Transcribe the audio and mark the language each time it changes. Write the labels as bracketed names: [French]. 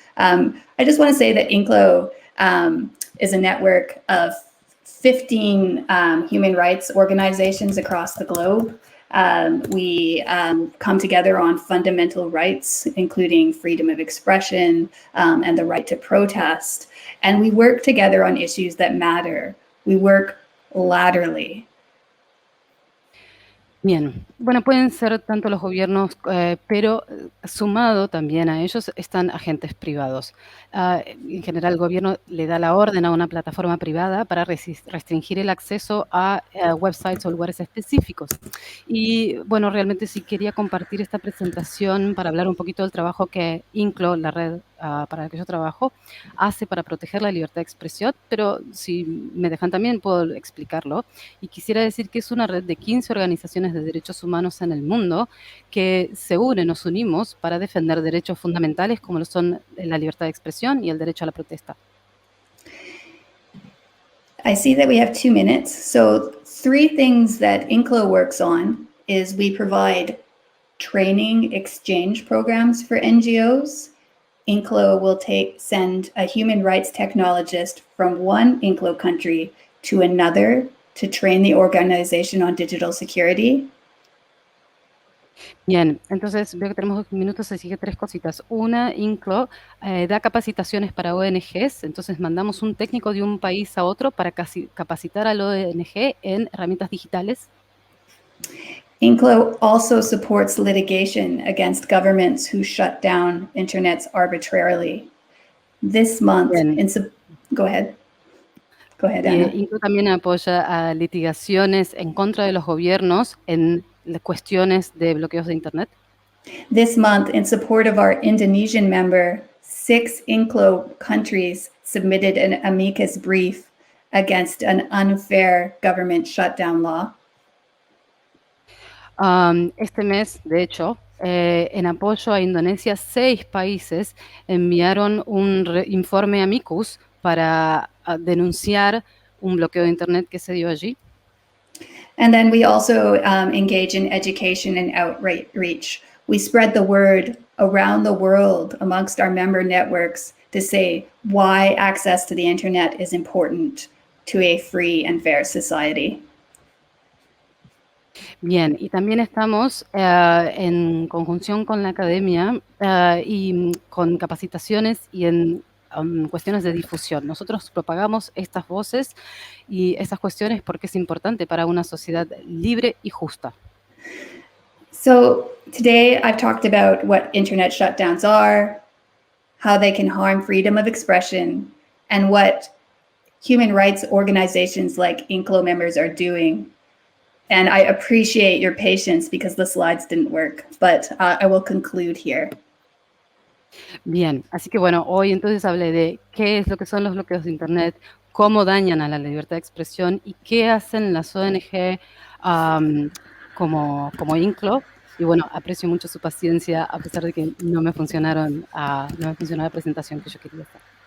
[English] I just want to say that INCLO is a network of 15 human rights organizations across the globe. We come together on fundamental rights, including freedom of expression and the right to protest. And we work together on issues that matter. We work laterally. [Spanish] Bien, bueno, pueden ser tanto los gobiernos, pero sumado también a ellos están agentes privados. En general, el gobierno le da la orden a una plataforma privada para restringir el acceso a websites o lugares específicos. Y bueno, realmente sí quería compartir esta presentación para hablar un poquito del trabajo que INCLO, la red para la que yo trabajo, hace para proteger la libertad de expresión, pero si me dejan también puedo explicarlo. Y quisiera decir que es una red de 15 organizaciones de derechos humanos en el mundo que se unen, nos unimos para defender derechos fundamentales como lo son la libertad de expresión y el derecho a la protesta. [English] I see that we have 2 minutes. So 3 things that INCLO works on is we provide training exchange programs for NGOs. INCLO will send a human rights technologist from one INCLO country to another to train the organization on digital security. [Spanish] Bien, entonces veo que tenemos 2 minutos, así que 3 cositas. Una, INCLO da capacitaciones para ONGs, entonces mandamos un técnico de un país a otro para capacitar al ONG en herramientas digitales. [English] INCLO also supports litigation against governments who shut down internets arbitrarily. This month, go ahead. Go ahead, Ana. [Spanish] INCLO también apoya a litigaciones en contra de los gobiernos en cuestiones de bloqueos de Internet. [English] This month, in support of our Indonesian member, 6 INCLO countries submitted an amicus brief against an unfair government shutdown law. [Spanish] Este mes, de hecho, en apoyo a Indonesia, 6 países enviaron un informe amicus para denunciar un bloqueo de Internet que se dio allí. [English] And then we also engage in education and outreach. We spread the word around the world amongst our member networks to say why access to the internet is important to a free and fair society. [Spanish] Bien, y también estamos en conjunción con la academia y con capacitaciones y en cuestiones de difusión. Nosotros propagamos estas voces y estas cuestiones porque es importante para una sociedad libre y justa. [English] So today I've talked about what internet shutdowns are, how they can harm freedom of expression, and what human rights organizations like INCLO members are doing. And I appreciate your patience because the slides didn't work, but I will conclude here. [Spanish] Bien, así que bueno, hoy entonces hablé de qué es lo que son los bloqueos de Internet, cómo dañan a la libertad de expresión y qué hacen las ONG como INCLO. Y bueno, aprecio mucho su paciencia a pesar de que no me funcionó la presentación que yo quería hacer.